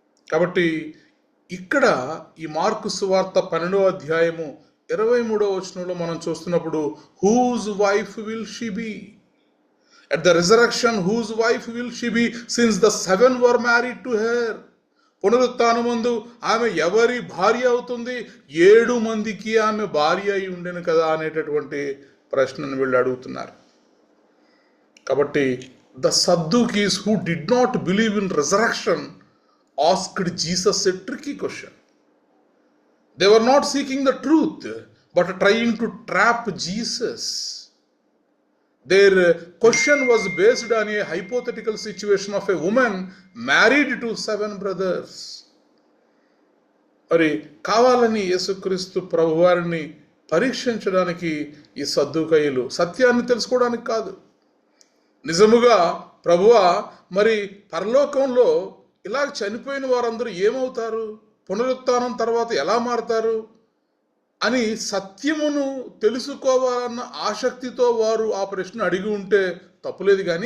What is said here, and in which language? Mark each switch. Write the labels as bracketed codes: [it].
[te] కాబట్టి ఇక్కడ ఈ మార్కు సువార్త 12వ అధ్యాయము 23వ వచనంలో మనం చూస్తున్నప్పుడు, [en] Whose wife will she be at the resurrection, whose wife will she be, since the 7 were married to her. [te] పునరుత్థానమందు ఆమె ఎవరి భార్య అవుతుంది? 7 మందికి ఆమె భార్య అయి ఉండెను కదా అనేటటువంటి ప్రశ్నను వీళ్ళు అడుగుతున్నారు. కాబట్టి [en] the Sadducees, who did not believe in resurrection, asked Jesus a tricky question. They were not seeking the truth, but trying to trap Jesus. Their question was based on a hypothetical situation of a woman married to 7 brothers. [te] మరి కావాలని యేసుక్రీస్తు ప్రభువారిని పరీక్షించడానికి ఈ సద్దూకయ్యులు, సత్యాన్ని తెలుసుకోవడానికి కాదు. నిజముగా ప్రభువా, మరి పరలోకంలో ఇలా చనిపోయిన వారందరూ ఏమవుతారు, పునరుత్థానం తర్వాత ఎలా మారతారు అని సత్యమును తెలుసుకోవాలన్న ఆసక్తితో వారు ఆ ప్రశ్న అడిగి ఉంటే తప్పులేదు.